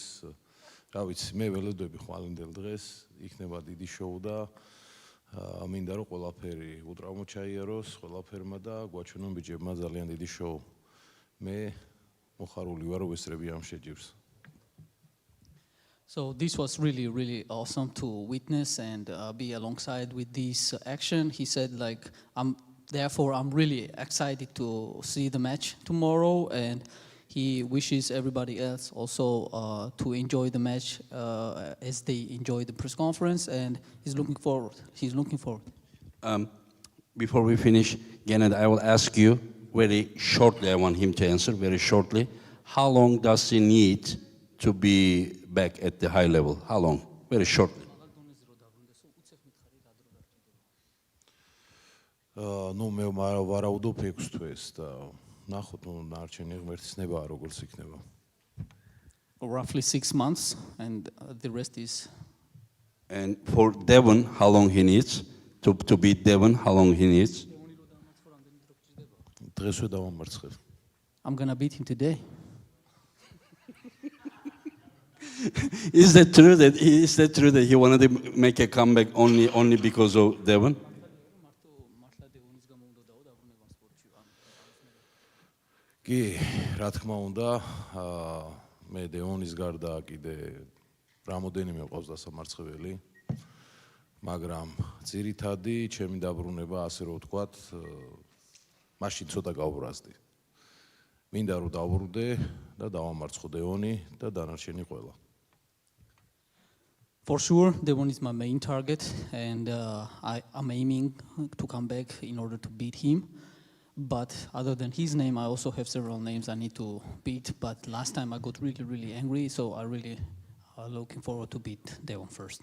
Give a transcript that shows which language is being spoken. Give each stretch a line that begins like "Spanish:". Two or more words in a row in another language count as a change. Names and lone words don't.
Georgian: რა ვიცი, მე ველოდები ხვალინდელ დღეს იქნება დიდი შოუ და მინდა რომ ყველაფერი უტრამო ჩაიაროს ყველაფერმა და გვაჩვენონ ბიჭებმა ძალიან დიდი შოუ. მე მოხარული ვარ რომ ვესწრები ამ შეჯიბრს.
English: So this was really awesome to witness and be alongside with this action. He said like therefore I'm really excited to see the match tomorrow, and he wishes everybody else also to enjoy the match as they enjoy the press conference, and he's looking forward. Before we finish, Gennady, I will ask you very shortly, I want him to answer very shortly. How long does he need to be back at the high level? How long? Very shortly.
Georgian: ნუ მე ვარაუდობ 6 თვეს და ნახოთ, ნუ ნარჩენი ღმერთის ნება როგორც იქნება.
English: Roughly 6 months, and the rest is. And for Devon, how long he needs to beat Devon? How long he needs?
Georgian: დღესვე დავამარცხებ.
English: I'm gonna beat him today. Is that true that he wanted to make a comeback only because of Devon?
Georgian: კი, რა თქმა უნდა, მე დეონის გარდა კიდე რამოდენიმე ყავს დასამარცხებელი, მაგრამ ძირითადი ჩემი დაბრუნება, ასე რომ ვთქვათ, მაშინ ცოტა გავბრაზდი. მინდა რომ დავბრუნდე და დავამარცხო დეონი და დანარჩენი ყველა.
English: For sure, Devon is my main target, and I'm aiming to come back in order to beat him. But other than his name, I also have several names I need to beat. But last time I got really angry, so I really looking forward to beat Devon first.